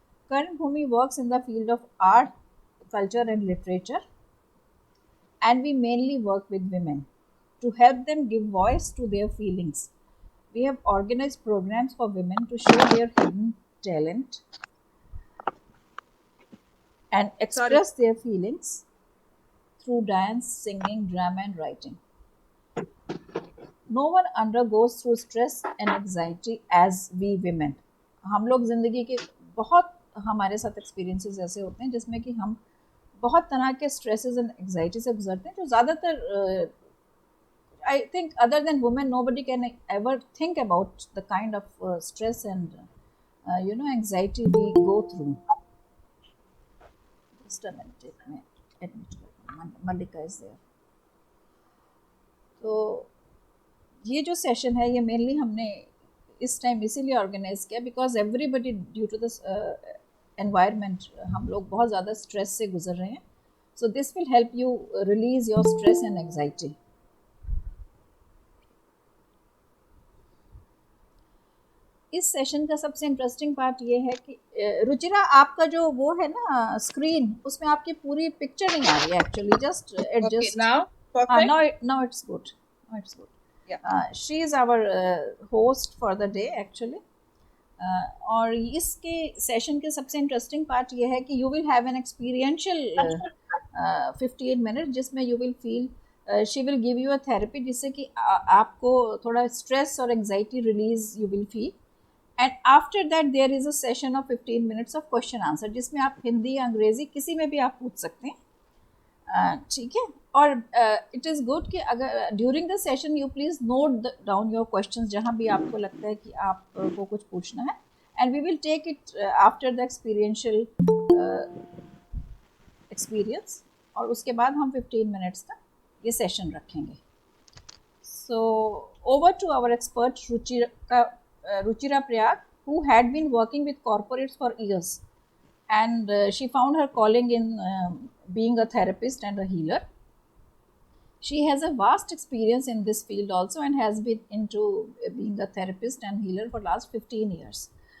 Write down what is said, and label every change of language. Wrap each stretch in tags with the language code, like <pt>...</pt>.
<en>Karm Bhumi works in the field of art, culture, and literature, and we mainly work with women to help them give voice to their feelings. We have organized programs for women to show their hidden talent and Sorry. express their feelings through dance, singing, drama, and writing. No one undergoes through stress and anxiety as we women.</en> <hi>हम लोग ज़िंदगी के बहुत हमारे साथ experiences ऐसे होते हैं जिसमें कि हम बहुत तरह के स्ट्रेसेस एंड एंग्जाइटी से गुजरते हैं जो ज़्यादातर</hi> <en>I think other than women nobody can ever think about the kind of stress and anxiety we go through. Just a minute, admit Mallika is there.</en> <hi>तो ये जो सेशन है ये मेनली हमने इस टाइम इसीलिए ऑर्गेनाइज किया</hi> <en>because everybody due to this environment</en> <hi>हम लोग बहुत ज़्यादा स्ट्रेस से गुजर रहे हैं.</hi> <en>So this will help you release your stress and anxiety.</en> <hi>इस सेशन का सबसे इंटरेस्टिंग पार्ट ये है कि रुचिरा आपका जो वो है ना स्क्रीन, उसमें आपकी पूरी पिक्चर नहीं आ रही है actually.</hi> <en>Just Okay, adjust. now</en> <hi>हाँ,</hi> <en>perfect. now it's good. Now it's good. Yeah. She is our host for the day actually.</en> <hi>और इसके सेशन के सबसे इंटरेस्टिंग पार्ट ये है कि</hi> <en>you will have an experiential 58 minute</en> <hi>जिसमें</hi> <en>you will feel she will give you a therapy</en> <hi>जिससे कि आपको थोड़ा स्ट्रेस और anxiety</hi> <en>Release you will feel. And after that there is a session of 15 minutes of question answer</en> <hi>जिसमें आप हिंदी या अंग्रेजी किसी में भी आप पूछ सकते हैं. ठीक है.</hi> <en>और it is good कि अगर during the session you please note down your questions</en> <hi>जहाँ भी आपको लगता है कि आपको कुछ पूछना है,</hi> <en>And we will take it after the experiential experience.</en> <hi>और उसके बाद हम 15 मिनट्स का ये सेशन रखेंगे.</hi> <en>So over to our expert Ruchira Prayag who had been working with corporates for years, and she found her calling in being a therapist and a healer. She has a vast experience in this field also and has been into being a therapist and healer for last 15 years.</en>